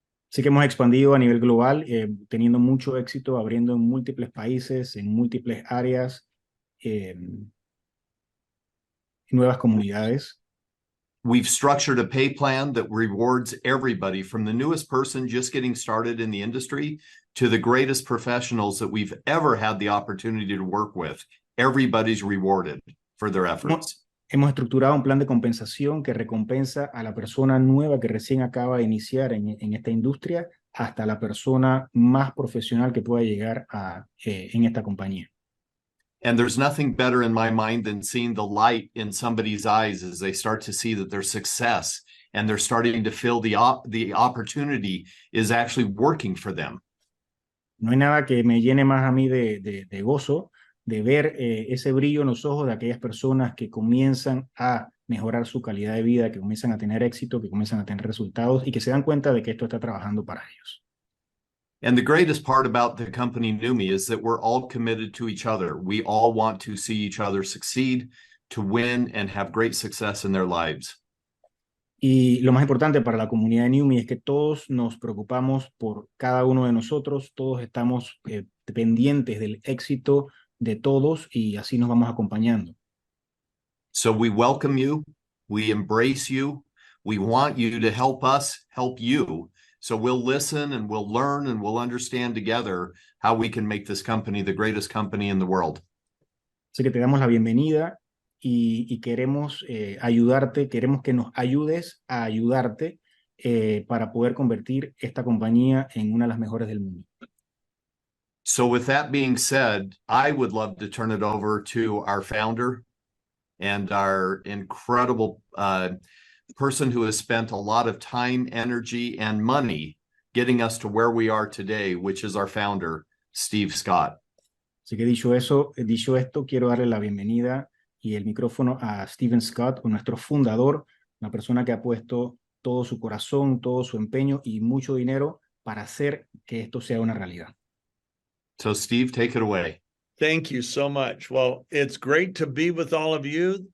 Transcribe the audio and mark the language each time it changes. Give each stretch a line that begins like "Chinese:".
Spanish: Así que hemos expandido a nivel global, teniendo mucho éxito, abriendo en múltiples países, en múltiples áreas, nuevas comunidades.
English: We've structured a pay plan that rewards everybody from the newest person just getting started in the industry to the greatest professionals that we've ever had the opportunity to work with. Everybody's rewarded for their efforts.
Spanish: Hemos estructurado un plan de compensación que recompensa a la persona nueva que recién acaba de iniciar en esta industria hasta la persona más profesional que pueda llegar en esta compañía.
English: And there's nothing better in my mind than seeing the light in somebody's eyes as they start to see that their success and they're starting to feel the opportunity is actually working for them.
Spanish: No hay nada que me llene más a mí de gozo de ver ese brillo en los ojos de aquellas personas que comienzan a mejorar su calidad de vida, que comienzan a tener éxito, que comienzan a tener resultados y que se dan cuenta de que esto está trabajando para ellos.
English: And the greatest part about the company Numi is that we're all committed to each other. We all want to see each other succeed, to win, and have great success in their lives.
Spanish: Y lo más importante para la comunidad de Numi es que todos nos preocupamos por cada uno de nosotros, todos estamos pendientes del éxito de todos y así nos vamos acompañando.
English: So we welcome you, we embrace you, we want you to help us help you. So we'll listen and we'll learn and we'll understand together how we can make this company the greatest company in the world.
Spanish: Así que te damos la bienvenida y queremos ayudarte, queremos que nos ayudes a ayudarte para poder convertir esta compañía en una de las mejores del mundo.
English: So with that being said, I would love to turn it over to our founder and our incredible person who has spent a lot of time, energy, and money getting us to where we are today, which is our founder, Steve Scott.
Spanish: Así que dicho esto, quiero darle la bienvenida y el micrófono a Steven Scott, nuestro fundador, una persona que ha puesto todo su corazón, todo su empeño y mucho dinero para hacer que esto sea una realidad.
English: So Steve, take it away. Thank you so much. Well, it's great to be with all of you.